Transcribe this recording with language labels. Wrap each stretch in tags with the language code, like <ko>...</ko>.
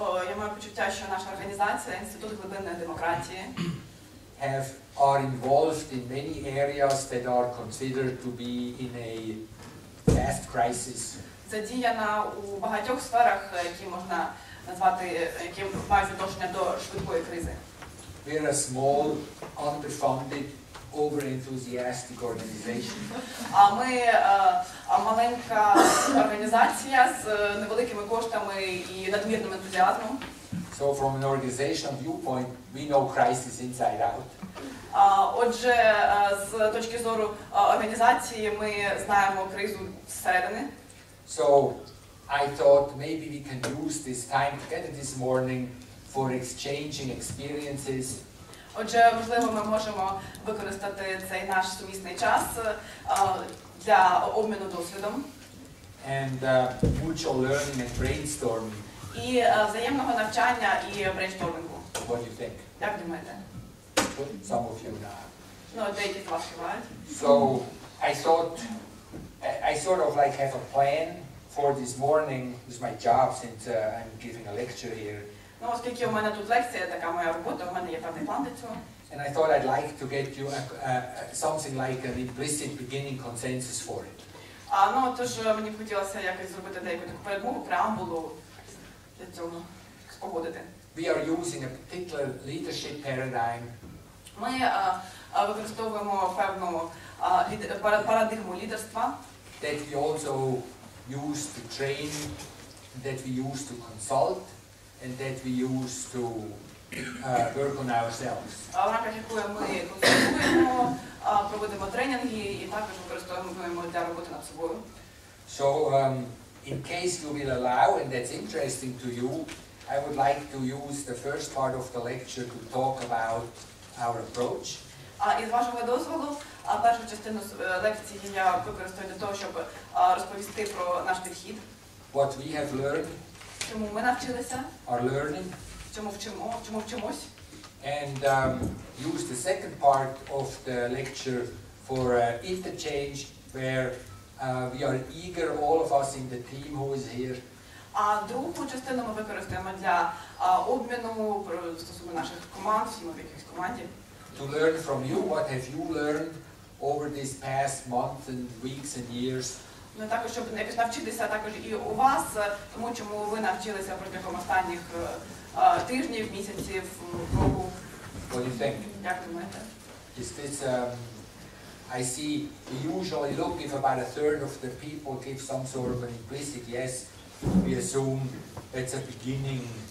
<uk>я маю почуття, що наша організація, Інститут глибинної демократії,</uk> <en>are involved in many areas that are considered to be in a fast crisis.</en> <uk>Задіяна у багатьох сферах, які можна назвати, які мають відношення до швидкої кризи.</uk> <en>We're a small, underfunded, over-enthusiastic organization.</en> <uk>Ми маленька організація з невеликими коштами і надмірним ентузіазмом.</uk> <en>So from an organizational viewpoint, we know crisis inside out.</en> <uk>Отже, з точки зору організації ми знаємо кризу зсередини.</uk> <en>So I thought maybe we can use this time together this morning for exchanging experiences.</en> <uk>Отже, можливо, ми можемо використати цей наш сумісний час для обміну досвідом.</uk> <en>And mutual learning and brainstorming.</en> <uk>і взаємного навчання і брейнштормингу.</uk> <en>What do you think?</en> <uk>Як думаєте?</uk> <en>Some of you now.</en> <uk>Ну, деякі з вас співають.</uk> <en>So I thought I sort of like have a plan for this morning. This is my job since I'm giving a lecture here.</en> <uk>Ну, оскільки у мене тут лекція, така моя робота, у мене є певний план для цього.</uk> <en>And I thought I'd like to get you something like an implicit beginning consensus for it.</en> <uk>Ну, тож мені б хотілося якось зробити деяку таку передмову, преамбулу для цього спогодити.</uk> <en>We are using a particular leadership paradigm.</en> <uk>Ми використовуємо певну парадигму лідерства.</uk> <en>That we also use to train, that we use to consult, and that we use to work on ourselves.</en> <uk>В рамках якої ми консультуємо, проводимо тренінги і також використовуємо для роботи над собою.</uk> <en>So, in case you will allow, and that's interesting to you, I would like to use the first part of the lecture to talk about our approach.</en> <uk>І з вашого дозволу, першу частину лекції я використаю для того, щоб розповісти про наш підхід.</uk> <en>What we have learned.</en> <uk>Чому ми навчилися?</uk> <en>Are learning.</en> <uk>Чому вчимось?</uk> <en>And use the second part of the lecture for interchange, where we are eager, all of us in the team who is here.</en> <uk>А другу частину ми використаємо для обміну стосовно наших команд, всі ми в якійсь команді.</uk> <en>To learn from you, what have you learned over this past month and weeks and years.</en> <uk>Ну також щоб якось навчитися також і у вас, тому чому ви навчилися протягом останніх тижнів, місяців, року.</uk> <en>What do you think?</en> <uk>Як думаєте?</uk> <en>Is this I see we usually look if about a third of the people give some sort of an implicit yes, we assume that's a beginning.</en>